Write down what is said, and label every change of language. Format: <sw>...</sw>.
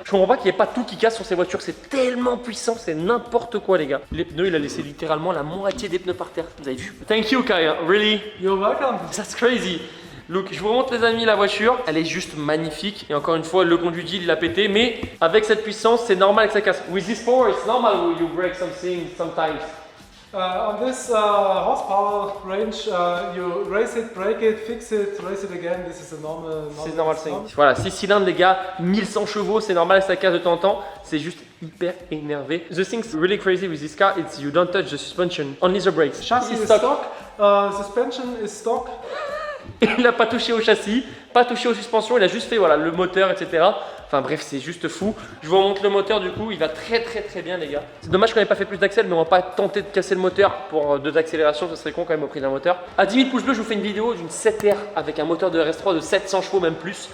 <fr>Je comprends pas qu'il n'y ait pas tout qui casse sur ces voitures. C'est tellement puissant. C'est n'importe quoi, les gars. Les pneus, il a laissé littéralement la moitié des pneus par terre. Vous avez vu?</fr> <en>Thank you, Kai. Really? You're welcome. That's crazy. Look,</en> <fr>je vous montre les amis la voiture, elle est juste magnifique. Et encore une fois, le conduit Gilles, il a pété, mais avec cette puissance, c'est normal que ça casse.</fr> <en>With this power, it's normal you break something sometimes. On this horsepower range, you race it, break it, fix it, race it again. This is a normal.</en> <fr>C'est normal thing. Voilà, 6 cylindres les gars, 1100 chevaux, c'est normal que ça casse de temps en temps. C'est juste hyper énervé.</fr> <en>The thing's really crazy with this car, it's you don't touch the suspension, only the brakes. Chassis is stock, suspension is stock.</en> <fr>Il n'a pas touché au châssis, pas touché aux suspensions, il a juste fait voilà, le moteur, etc. Enfin bref, c'est juste fou. Je vous remonte le moteur du coup, il va très bien les gars. C'est dommage qu'on n'ait pas fait plus d'axel, mais on va pas tenter de casser le moteur pour 2 accélérations, ce serait con quand même au prix d'un moteur. À 10 000 pouces bleus, je vous fais une vidéo d'une 7R avec un moteur de RS3 de 700 chevaux, même plus.</fr>